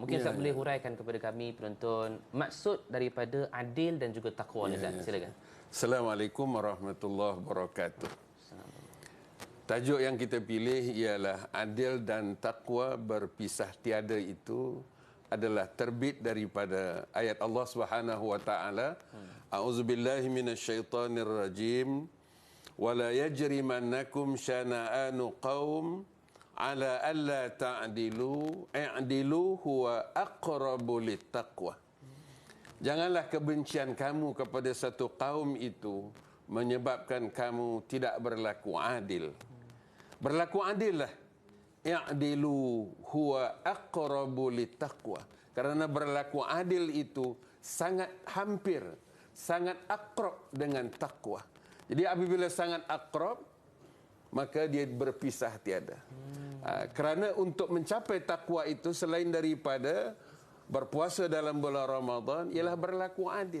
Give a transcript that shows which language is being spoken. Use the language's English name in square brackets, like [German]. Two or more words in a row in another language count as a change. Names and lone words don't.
[Malay] Mungkin Ustaz boleh huraikan kepada kami penonton maksud daripada adil dan juga takwa ni Ustaz. Silakan. [Arabic] السلام عليكم ورحمة الله وبركاته. [Malay] Tajuk yang kita pilih ialah adil dan takwa berpisah tiada. Itu adalah terbit daripada ayat [Arabic] الله سبحانه وتعالى. أعوذ بالله من الشيطان الرجيم. ولا يجرمنكم شنآن قوم على ألا تعدلوا اعدلوا هو أقرب للتقوى. [Malay] Janganlah kebencian kamu kepada satu kaum itu menyebabkan kamu tidak berlaku adil. Berlaku adillah. [Arabic] اعدلوا هو أقرب للتقوى. [Malay] Kerana berlaku adil itu sangat hampir, sangat akrab dengan takwa. Jadi apabila sangat akrab, maka dia berpisah tiada. Kerana untuk mencapai takwa itu selain daripada berpuasa dalam bulan Ramadan ialah berlaku adil.